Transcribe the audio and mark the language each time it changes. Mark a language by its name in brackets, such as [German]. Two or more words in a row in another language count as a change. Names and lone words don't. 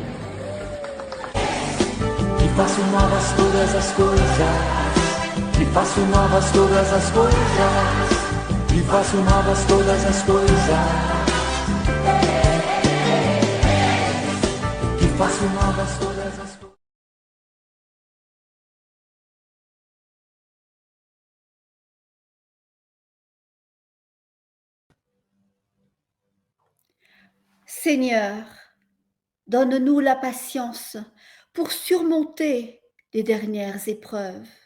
[Portuguese] Que faço novas todas as coisas, que faço novas todas as coisas, que faço novas todas as coisas. Faço novas todas as coisas. [French] Seigneur, donne-nous la patience pour surmonter les dernières épreuves.